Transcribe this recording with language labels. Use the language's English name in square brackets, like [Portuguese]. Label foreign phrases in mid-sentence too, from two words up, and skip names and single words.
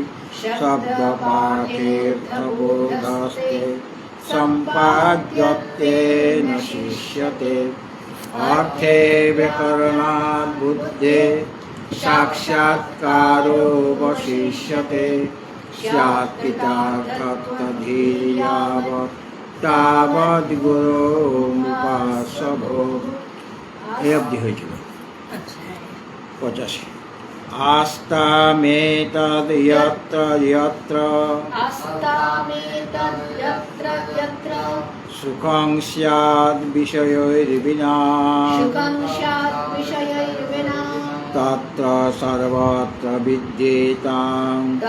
[Sanskrit] शब्दपाठेऽर्थबोधस्ते सम्पाद्यत्तेन शिष्यते अर्थे व्याकरणात् बुद्धे साक्षात्कारो वशिष्यते स्यात् कृतार्थतधीर्यावत् तावद् गुरोमुपासभो। [Bangla] এই অবধি হয়েছিল 85। [Sanskrit] आस्तामेतद् यत्र यत्र सुखं स्याद् विषयैर्विना तत्र सर्वत्र विद्येतां